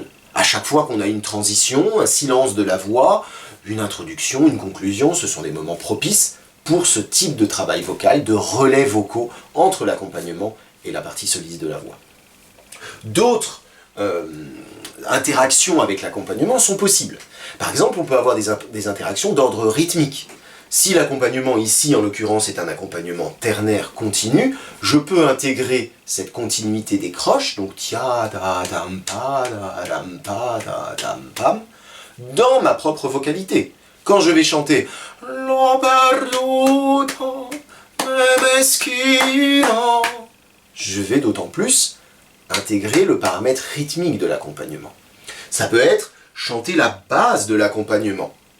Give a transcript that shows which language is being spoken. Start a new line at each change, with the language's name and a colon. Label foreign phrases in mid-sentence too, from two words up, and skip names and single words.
French: À chaque fois qu'on a une transition, un silence de la voix, une introduction, une conclusion, ce sont des moments propices pour ce type de travail vocal, de relais vocaux entre l'accompagnement et la partie soliste de la voix. D'autres interactions avec l'accompagnement sont possibles. Par exemple, on peut avoir des interactions d'ordre rythmique. Si l'accompagnement ici, en l'occurrence, est un accompagnement ternaire continu, je peux intégrer cette continuité des croches, donc tia da dam pa da dam pa da dam pam, dans ma propre vocalité. Quand je vais chanter
Italian: L'ho perduto me meschino,
French: je vais d'autant plus intégrer le paramètre rythmique de l'accompagnement. Ça peut être chanter la base de l'accompagnement.